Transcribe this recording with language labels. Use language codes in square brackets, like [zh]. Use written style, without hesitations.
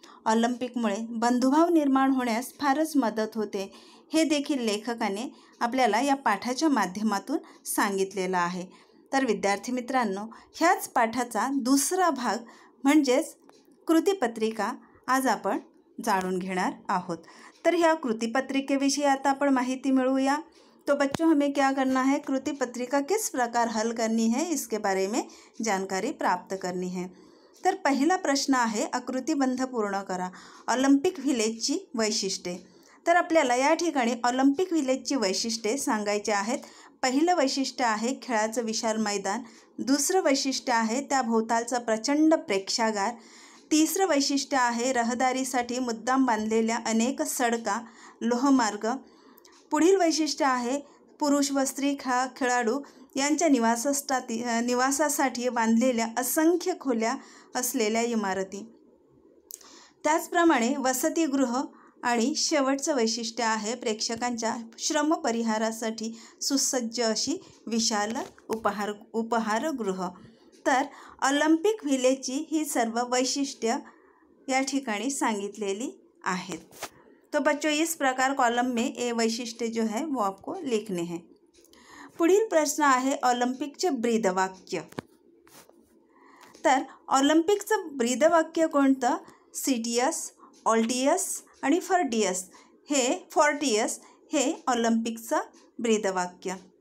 [mr] ऑलिम्पिकमुळे बंधुभाव निर्माण होण्यास फारच मदत होते हे देखील लेखकाने आपल्याला या पाठाच्या माध्यमातून सांगितलेलं आहे। तर विद्यार्थी मित्रांनो, ह्याच पाठाचा दुसरा भाग म्हणजेच कृतीपत्रिका आज आपण जाणून घेणार आहोत। तर ह्या कृतीपत्रिकेविषयी आता आपण माहिती मिळवूया। [hi] तो बच्चों, हमें क्या करना है, कृतीपत्रिका किस प्रकार हल करनी है, इसके बारे में जानकारी प्राप्त करनी है। [mr] तर पहिला प्रश्न आहे, आकृतिबंध पूर्ण करा। ऑलिम्पिक व्हिलेजची वैशिष्ट्ये। तर आपल्याला या ठिकाणी ऑलिम्पिक व्हिलेजची वैशिष्ट्ये सांगायची आहेत। पहिलं वैशिष्ट्य आहे खेळाचं विशाल मैदान, दुसरं वैशिष्ट्य आहे त्या भोवतालचा प्रचंड प्रेक्षागार, तिसरं वैशिष्ट्य आहे रहदारीसाठी मुद्दाम बांधलेल्या अनेक सडका, लोहमार्ग, पुढील वैशिष्ट्य आहे पुरुष व स्त्री खेळाडू यांच्या निवासासाठी बांधलेल्या असंख्य खोल्या असलेल्या इमारती, त्याचप्रमाणे वसतिगृह आणि शेवटचं वैशिष्ट्य आहे प्रेक्षकांच्या श्रमपरिहारासाठी सुसज्ज अशी विशाल उपहारगृह। तर ऑलिम्पिक व्हिलेजची ही सर्व वैशिष्ट्य या ठिकाणी सांगितलेली आहेत। [hi] तो बच्चों, इस प्रकार कॉलम में ये वैशिष्ट्य जो है वो आपको लिखने हैं। [mr] पुढील प्रश्न आहे ऑलिम्पिकचे ब्रीदवाक्य। तर ऑलिम्पिकचं ब्रीदवाक्य कोणतं? सिटियस, ऑल्टियस आणि फोर्टियस हे ऑलिम्पिकचं ब्रीदवाक्य।